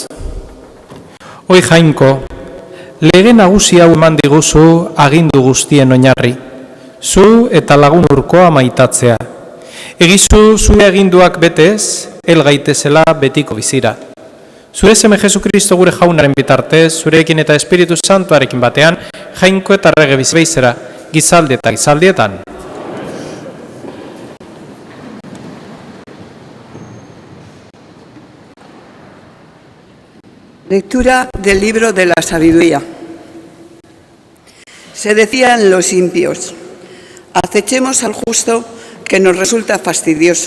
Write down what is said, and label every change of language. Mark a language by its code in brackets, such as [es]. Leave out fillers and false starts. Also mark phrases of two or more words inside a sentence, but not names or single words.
[eu] Hoi Jainko, lege nagusi hau eman diguzu agindu guztien oinarri, zu eta lagun urkoa maitatzea. Egizu zure aginduak betez, hel gaitezela betiko bizira. Zure seme Jesukristo gure jaunaren bitartez, zurekin eta Espiritu Santuarekin batean, Jainko eta Rege bizbeizera, gizaldi eta gizaldietan. [es] Lectura del libro de la sabiduría. Se decían los impíos: acechemos al justo que nos resulta fastidioso.